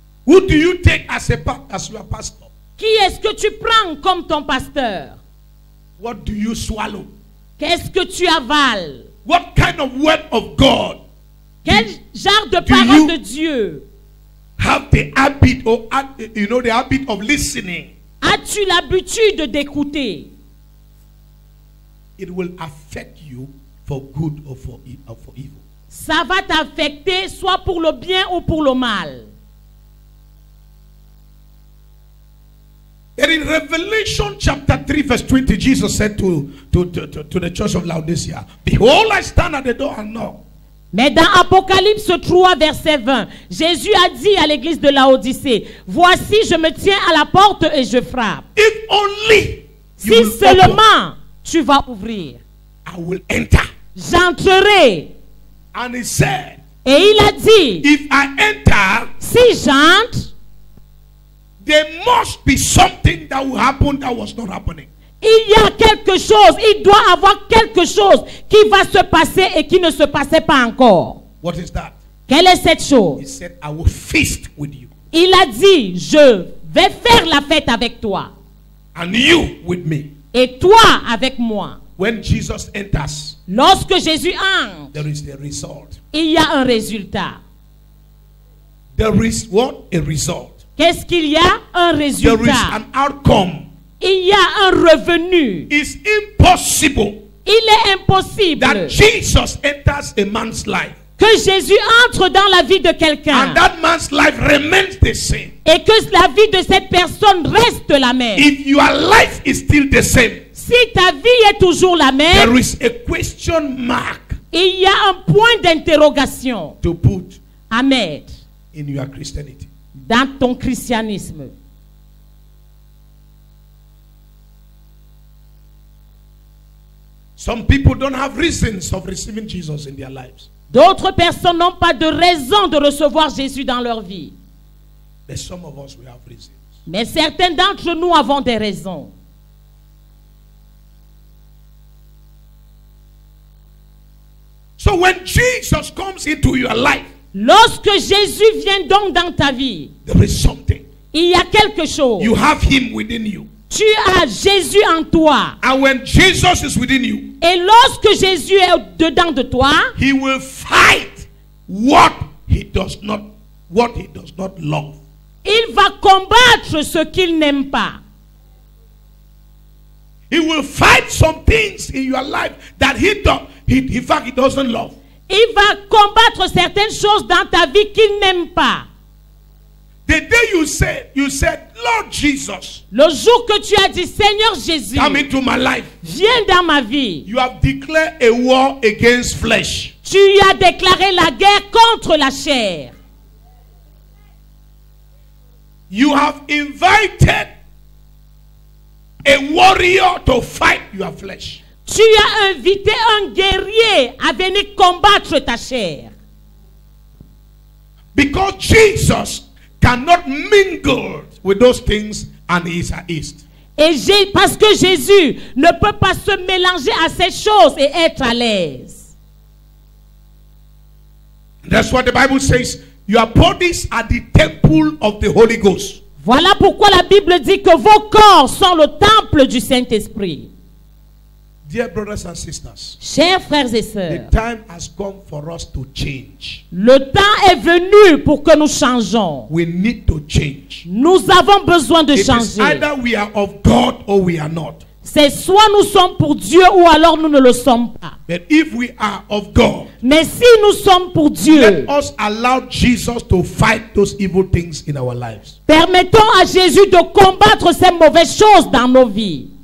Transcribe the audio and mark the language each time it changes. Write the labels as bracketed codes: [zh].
[en] Who do you take as your pastor? [fr] Qui est-ce que tu prends comme ton pasteur? [en] What do you swallow? [fr] Qu'est-ce que tu avales? [en] What kind of word of God [fr] Quel genre de [en] you- [fr] parole de Dieu [en] have the habit or the habit of listening? [fr] as-tu l'habitude d'écouter? [en] It will affect you for good or for evil. [fr] Ça va t'affecter soit pour le bien ou pour le mal. [en] And in Revelation chapter 3 verse 20, Jesus said to the church of Laodicea, behold, I stand at the door and knock. [fr] Mais dans Apocalypse 3, verset 20, Jésus a dit à l'église de Laodicée, voici, je me tiens à la porte et je frappe. [en] If only you [fr] Si [en] will open, [fr] seulement tu vas ouvrir, [en] I will enter. [fr] j'entrerai. [en] And he said, [fr] Et il a dit, [en] if I enter, [fr] si j'entre, [en] there must be something that will happen that was not happening. [fr] il y a quelque chose, il doit avoir quelque chose qui va se passer et qui ne se passait pas encore. [en] What is that? [fr] Quelle est cette [en] He [fr] chose? [en] said, I will feast with you, [fr] Il a dit, je vais faire la fête avec toi [en] and you with me. [fr] et toi avec moi. [en] When Jesus enters, [fr] Lorsque Jésus entre, [en] there is a result. [fr] il y a un résultat. [en] There is what? A result. [fr] Qu'est-ce qu'il y a? Un [en] There is [fr] résultat. [en] an outcome. [fr] Il y a un revenu. [en] It's impossible [fr] Il est impossible [en] that Jesus enters a man's life [fr] que Jésus entre dans la vie de quelqu'un [en] and that man's life remains the same. [fr] et que la vie de cette personne reste la même. [en] If your life is still the same, [fr] Si ta vie est toujours la [en] there [fr] même, [en] is a question mark [fr] il y a un point d'interrogation [en] to put [fr] à mettre [en] in your Christianity. [fr] dans ton christianisme. [en] Some people don't have reasons of receiving Jesus in their lives. [fr] D'autres personnes n'ont pas de raison de recevoir Jésus dans leur vie. [en] But some of us, we have reasons. [fr] Mais certains d'entre nous avons des raisons. [en] So when Jesus comes into your life, [fr] Lorsque Jésus vient donc dans ta vie, [en] there is something. [fr] il y a quelque chose. [en] You have him within you. [fr] Tu as Jésus en toi. [en] And when Jesus is within you, [fr] Et lorsque Jésus est dedans de toi, [en] he will fight what he does not love. [fr] il va combattre ce qu'il n'aime pas. [en] He will fight some things in your life that he doesn't love. [fr] Il va combattre certaines choses dans ta vie qu'il n'aime pas. [en] The day you said, Lord Jesus, [fr] Le jour que tu as dit, Seigneur Jésus, [en] come into my life, [fr] viens dans ma vie. [en] you have declared a war against flesh. [fr] Tu as déclaré la guerre contre la chair. [en] You have invited a warrior to fight your flesh. [fr] Tu as invité un guerrier à venir combattre ta chair. [en] Because Jesus cannot mingle with those things and he is at ease. [fr] Parce que Jésus ne peut pas se mélanger à ces choses et être à l'aise. [en] That's what the Bible says. Your bodies are the temple of the Holy Ghost. [fr] Voilà pourquoi la Bible dit que vos corps sont le temple du Saint-Esprit. [en] Dear brothers and sisters, [fr] Chers frères et [en] the [fr] sœurs, [en] time has come for us to change. [fr] le temps est venu pour que nous changeons. [en] We need to change. [fr] Nous avons besoin de [en] It is [fr] changer. [en] either we are of God or we are not. [fr] C'est soit nous sommes pour Dieu ou alors nous ne le sommes pas. [en] But if we are of God, [fr] Mais si nous sommes pour Dieu, [en] let us allow Jesus to fight those evil things in our lives. [fr] permettons à Jésus de combattre ces mauvaises choses dans nos vies.